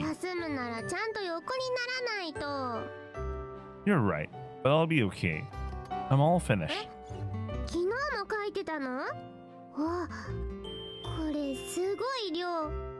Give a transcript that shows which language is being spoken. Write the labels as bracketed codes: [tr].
[ja] 休むならちゃんと横にならないと。 [en] You're right, but I'll be okay. I'm all finished. [ja] 昨日も書いてたの？わ、これすごい量。